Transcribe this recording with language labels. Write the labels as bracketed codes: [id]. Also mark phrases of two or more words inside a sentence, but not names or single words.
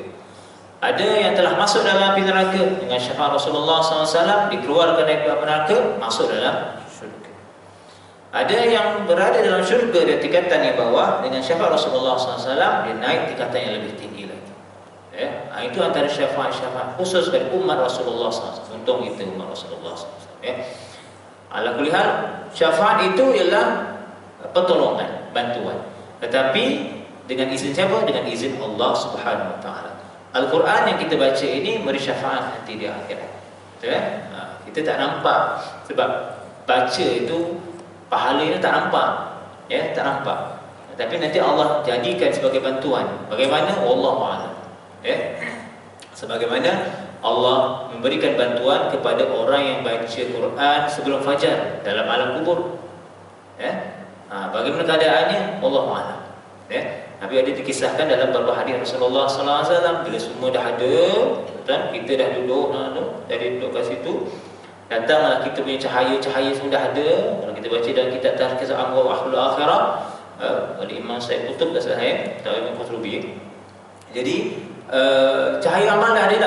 [ms] Ada yang telah masuk dalam api neraka, dengan syafaat Rasulullah SAW dikeluarkan dari api neraka, masuk dalam syurga. Ada yang berada dalam syurga di tingkatan yang bawah, dengan syafaat Rasulullah SAW dia naik tingkatan yang lebih tinggi lagi, ya. Itu antara syafaat-syafaat khusus bagi umat Rasulullah SAW. Untung kita umat Rasulullah SAW, ya. [ar] Ala kulli hal, [ms] syafaat itu ialah pertolongan, bantuan. Tetapi dengan izin siapa? Dengan izin [ar] Allah Subhanahu wa Ta'ala. [ms] Al-Quran yang kita baca ini beri syafaat nanti di akhirat, ya? Kita tak nampak, sebab baca itu pahalanya tak nampak, ya, tak nampak. Tapi nanti Allah jadikan sebagai bantuan. Bagaimana? [ar] Wallahu a'lam, [ms] ya. Sebagaimana Allah memberikan bantuan kepada orang yang baca Quran sebelum fajar dalam alam kubur, ya. Bagaimana keadaannya? [ar] Wallahu a'lam, [ms] ya. Tapi ada dikisahkan dalam beberapa hadis Rasulullah SAW, bila semua dah ada, kita dah duduk, dari duduk kat situ, Datanglah kita punya cahaya-cahaya sudah ada. Kalau kita baca dalam kitab Tazkirah Anwar wa Ahlul Akhirah oleh Imam Said Qutb tak salah atau Imam Qutbi. Jadi cahaya amal dah ada dah.